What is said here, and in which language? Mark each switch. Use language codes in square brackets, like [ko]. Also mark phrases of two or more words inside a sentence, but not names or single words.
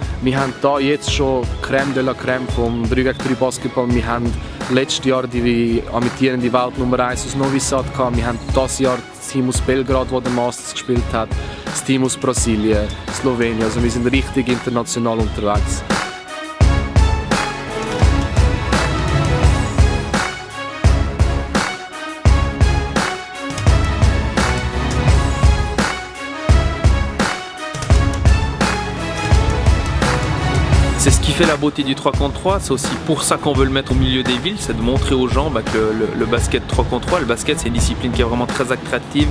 [de] Wir haben da jetzt schon [fr] Crème de la Crème [de] vom 3-gegen-3 Basketball. Wir haben letztes Jahr die amtierende Weltnummer 1 aus Novi Sad gehabt. Wir haben dieses Jahr das Team aus Belgrad, das den Masters gespielt hat, das Team aus Brasilien, Slowenien. Also wir sind richtig international unterwegs. [fr] C'est ce qui fait la beauté du 3 contre 3, c'est aussi pour ça qu'on veut le mettre au milieu des villes, c'est de montrer aux gens que le basket 3 contre 3, le basket c'est une discipline qui est vraiment très attractive.